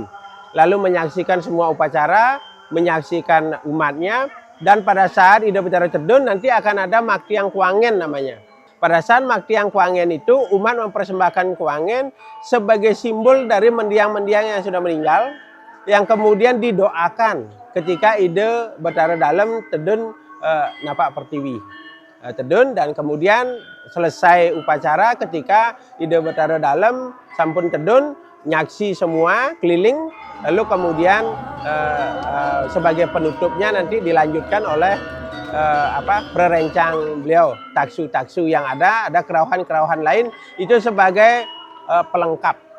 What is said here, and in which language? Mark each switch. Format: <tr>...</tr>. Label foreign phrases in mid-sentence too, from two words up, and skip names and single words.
<id>Lalu menyaksikan semua upacara, menyaksikan umatnya, dan pada saat Ide Betara tedun nanti akan ada Maktiang Kuangen namanya. Pada saat Maktiang Kuangen itu umat mempersembahkan kuangen sebagai simbol dari mendiang-mendiang yang sudah meninggal yang kemudian didoakan ketika Ide Betara Dalem</id> <ban>tedun napak pertiwi.</ban> <id>Tedun dan kemudian selesai upacara ketika Ide Betara Dalem</id> <ban>sampun tedun nyaksi</ban> <id>semua keliling lalu kemudian sebagai penutupnya nanti dilanjutkan oleh perencang beliau, taksu-taksu yang ada kerauhan-kerauhan lain itu sebagai pelengkap.</id>